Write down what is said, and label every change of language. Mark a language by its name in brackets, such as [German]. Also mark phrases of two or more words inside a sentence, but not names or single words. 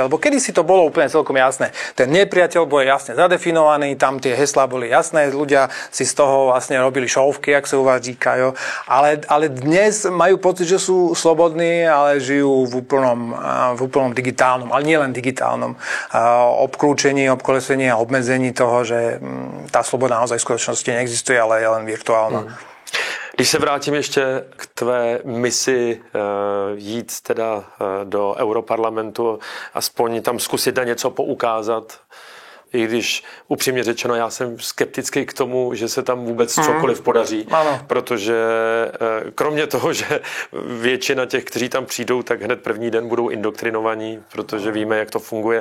[Slovak] Lebo kedysi to bolo úplne celkom jasné. Ten nepriateľ bol jasne zadefinovaný, tam tie heslá boli jasné, ľudia si z toho vlastne robili šovky, jak sa u vás říkajú. Ale dnes majú pocit, že sú slobodní, ale žijú v úplnom digitálnom, ale nielen digitálnom obklúčení, obkolesení a obmedzení toho, že tá sloboda naozaj v skutočnosti neexistuje, ale je len virtuálna. [Czech] Když se vrátím ještě k tvé misi jít teda do Europarlamentu, aspoň tam zkusit na něco poukázat, I když upřímně řečeno, já jsem skeptický k tomu, že se tam vůbec cokoliv podaří, protože kromě toho, že většina těch, kteří tam přijdou, tak hned první den budou indoktrinovaní, protože víme, jak to funguje.